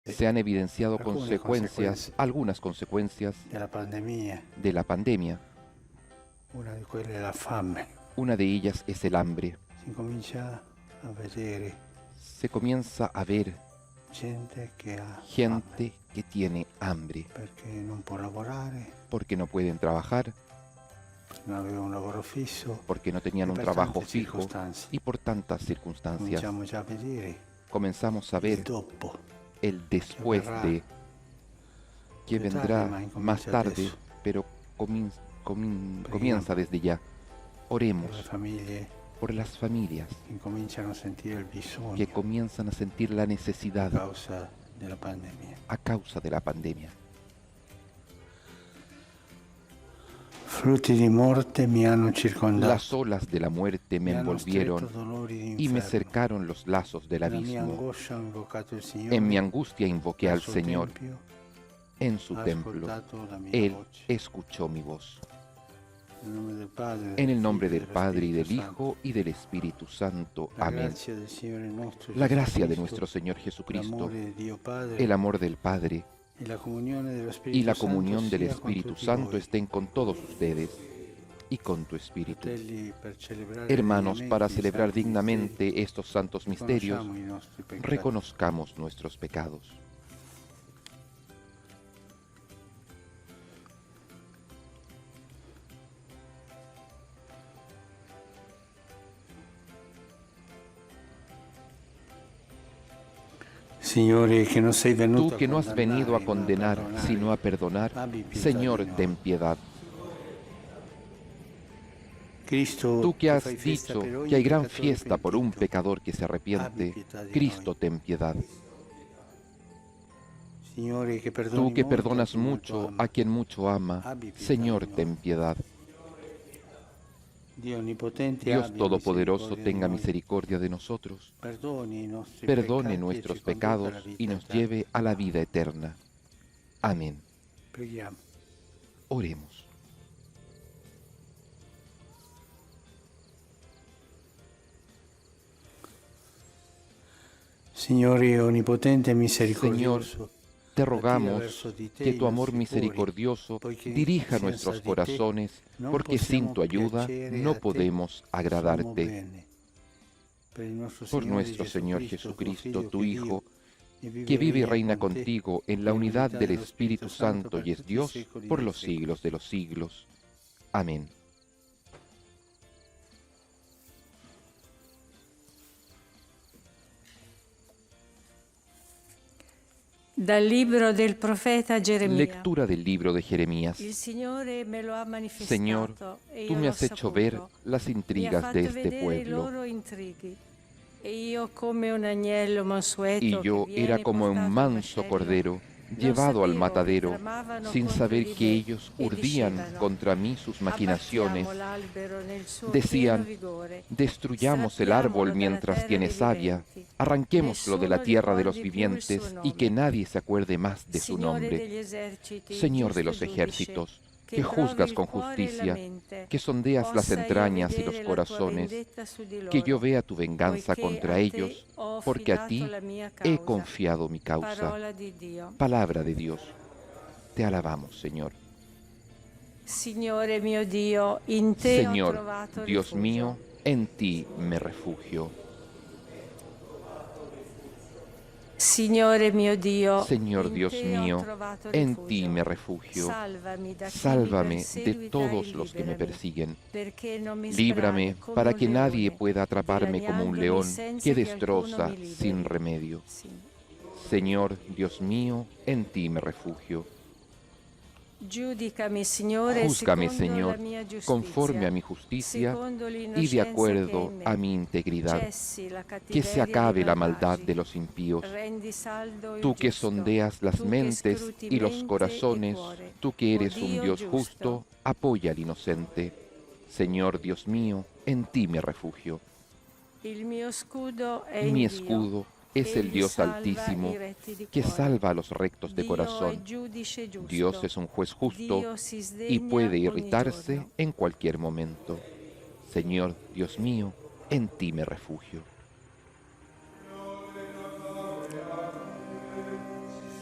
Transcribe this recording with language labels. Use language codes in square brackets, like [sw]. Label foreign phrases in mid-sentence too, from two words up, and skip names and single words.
[es] se han evidenciado consecuencias, algunas consecuencias de la pandemia. [it] Una di quelle è la fame. [es] Una de ellas es el hambre. [it] Si comincia a vedere [es] Se comienza a ver [it] gente che ha fame [es] gente que tiene hambre [it] perché non può lavorare, [es] porque no pueden trabajar, [it] non aveva un lavoro fisso [es] porque no tenían [it] e [es] un [it] per [es] trabajo [it] tante [es] fijo [it] circostanze. [es] y por tantas circunstancias. [it] Cominciamo già a vedere [es] Comenzamos a [it] il [es] ver [it] dopo [es] el después de, que [it] più tardi, [es] vendrá [it] ma [es] más [it] incomincia [es] tarde, [it] adesso. [es] pero comienza desde ya. [it] Le [es] Oremos [it] famiglie [es] por las familias [it] incominciano a sentire il bisogno [es] que comienzan a sentir la [it] a [es] necesidad [it] causa della pandemia. [es] a causa de la pandemia. [it] Frutti di morte mi hanno circondato. [es] Las olas de la muerte me [it] Mi hanno [es] envolvieron [it] stretto dolori di [es] y me [it] inferno. [es] cercaron los lazos del [it] Nella mia [es] abismo. [it] angoscia ho invocato il Signore. [es] En mi angustia invoqué [it] Al [es] al [it] suo [es] Señor. [it] tempio [es] En su [it] ha [es] templo, [it] ascoltato la mia [es] Él [it] voce. [es] escuchó mi voz. [it] Nel nome del Padre, [es] En el nombre [it] Figlio [es] del [it] e [es] Padre y del [it] Spirito Santo. [es] Hijo y del Espíritu Santo. [it] La [es] Amén. [it] grazia del Signore nostro [es] La gracia de Jesucristo, nuestro Señor Jesucristo, [it] l'amore di Dio Padre [es] el amor del Padre [it] e la comunione dello Spirito [es] y la [it] Santo [es] comunión del [it] sia con [es] Espíritu [it] tutti [es] Santo [it] voi. [es] estén con todos ustedes y con tu Espíritu. [it] Fratelli, per celebrare [es] Hermanos, [it] degnamente [es] para [it] i [es] celebrar [it] santi [es] dignamente estos santos [it] misteri, [es] misterios, [it] riconosciamo i nostri peccati. [es] reconozcamos nuestros pecados. [it] Signore, che non sei venuto [es] Tú que no has venido a [it] condannare, ma [es] condenar, [it] perdonare. [es] sino a perdonar, [it] Abbi pietà [es] Señor, [it] di noi. [es] ten piedad. [it] Cristo, [es] Tú que [it] che [es] has [it] fai fiesta [es] dicho [it] per ogni [es] que hay gran [it] peccatore [es] fiesta por un [it] pentito, [es] pecador que se arrepiente, Cristo, ten piedad. [it] Signore, che [es] Tú [it] perdoni [es] que [it] molto [es] perdonas [it] a chi molto [es] mucho [it] ama. [es] a quien mucho ama, [it] Abbi pietà [es] Señor, [it] di noi. [es] ten piedad. [it] Dio onnipotente, [es] Dios [it] abbia [es] Todopoderoso, [it] misericordia [es] tenga [it] di noi. [es] misericordia de nosotros, [it] Perdoni i nostri [es] perdone [it] peccati e [es] nuestros [it] ci conduca alla [es] pecados [it] vita [es] y nos [it] eterna. [es] lleve a la vida eterna. Amén. [it] Preghiamo. [es] Oremos. [it] Signore onnipotente e misericordioso, [es] Te [it] attira [es] rogamos [it] verso di te [es] que [it] i [es] tu amor [it] nostri [es] misericordioso [it] cuori, poiché [es] dirija [it] senza [es] nuestros [it] di te [es] corazones, [it] non [es] porque sin [it] possiamo [es] tu ayuda [it] piacere [es] no [it] a te, [es] podemos [it] sommo [es] agradarte. [it] bene. Per il nostro [es] Por [it] Signore [es] nuestro Señor Jesucristo, tu [it] Figlio, [es] Hijo, [it] che [es] que vive y [it] regna [es] reina [it] con te, [es] contigo en la unidad del [it] dello [es] Espíritu Santo y es [it] tutti i [es] Dios [it] secoli [es] por [it] dei [es] los [it] secoli. [es] siglos de los siglos. Amén. [it] Dal libro del profeta Geremia. [es] Lectura del libro de Jeremías. [it] Il Signore me lo ha manifestato [es] Señor, [it] e [es] tú [it] io [es] me [it] l'ho [es] has hecho [it] saputo. [es] ver las [it] Mi ha [es] intrigas [it] fatto [es] de este [it] vedere i [es] pueblo. [it] loro intrighi. E io come un agnello mansueto [es] Y yo [it] che viene [es] era como [it] portato [es] un [it] al [es] manso [it] macello, [es] cordero [it] non [es] llevado al [it] sapevo che [es] matadero, [it] tramavano [es] sin [it] contro [es] saber [it] di [es] que [it] me [es] ellos [it] e [es] urdían [it] dicevano: [es] contra mí sus maquinaciones. [it] abbattiamo l'albero nel suo [es] Decían: [it] pieno vigore, [es] destruyamos el árbol mientras tiene savia, arranquémoslo de la tierra de los vivientes y que nadie se acuerde más de su [it] Signore [es] nombre. [it] degli eserciti, [es] Señor de [it] giusto [es] los [it] giudice, [es] ejércitos, [it] che [es] que [it] provi [es] juzgas [it] il [es] con [it] cuore e la [es] justicia, [it] mente, [es] que sondeas las [it] possa io [es] entrañas y [it] vedere [es] los [it] la tua [es] corazones, [it] vendetta su di [es] que yo [it] loro, [es] vea tu venganza [it] poiché [es] contra [it] a te [es] ellos, [it] ho [es] porque a [it] affidato [es] ti [it] la mia [es] he [it] causa. [es] confiado mi causa. [it] Parola di Dio. [es] Palabra de Dios. Te alabamos, Señor. [it] Signore mio Dio, in te ho [es] Señor, [it] trovato [es] Dios [it] rifugio. [es] mío, en ti me refugio. [it] Signore mio Dio, [es] Señor [it] in [es] Dios [it] te [es] mío, [it] ho trovato [es] en [it] rifugio. [es] ti me refugio. [it] Salvami da chi mi [es] Sálvame de [it] perseguita [es] todos [it] e [es] los que me [it] liberami, [es] persiguen. [it] perché non mi [es] Líbrame [it] sbrani come [es] para [it] un [es] que nadie [it] leone, [es] pueda atraparme como un [it] dilaniandomi [es] león [it] senza [es] que [it] che [es] destroza [it] alcuno mi liberi. [es] sin remedio. [it] Sì. [es] Señor, Dios mío, en ti me refugio. [it] Giudicami, Signore, [es] Júzgame, [it] secondo [es] Señor, [it] la mia giustizia, [es] conforme a mi justicia [it] secondo [es] y de [it] l'innocenza [es] acuerdo [it] che è in me. [es] a mi integridad. [it] Cessi la [es] Que [it] cattiveria [es] se [it] dei [es] acabe la [it] malvagi. [es] maldad de los impíos. [it] Rendi saldo il [es] Tú que [it] giusto, [es] sondeas las [it] tu che [es] mentes [it] scruti [es] y los [it] mente [es] corazones, [it] e cuore. [es] tú que eres [it] O [es] un [it] Dio [es] Dios [it] giusto, [es] justo, apoya al inocente. Señor Dios mío, en ti me refugio. [it] il mio scudo è in [es] Mi [it] Dio. [es] escudo es el [it] Egli [es] Dios [it] salva [es] Altísimo, [it] i retti di [es] que [it] cuore. [es] salva a los rectos de [it] Dio è [es] corazón. [it] giudice giusto. [es] Dios es un juez justo [it] Dio si [es] y [it] sdegna [es] puede [it] ogni [es] irritarse [it] giorno. [es] en cualquier momento. Señor Dios mío, en ti me refugio.